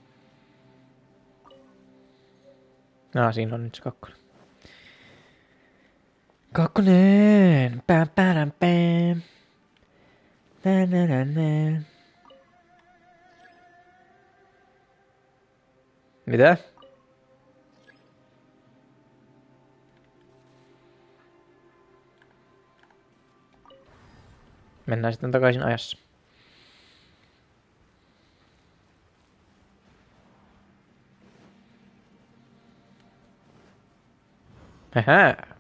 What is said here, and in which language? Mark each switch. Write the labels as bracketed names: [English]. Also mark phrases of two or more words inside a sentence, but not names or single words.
[Finnish] Siinä on nyt se kakkonen. Kakkonen! Pam pam pam. Na. Mitä? Mennään sitten takaisin ajassa. Hähä.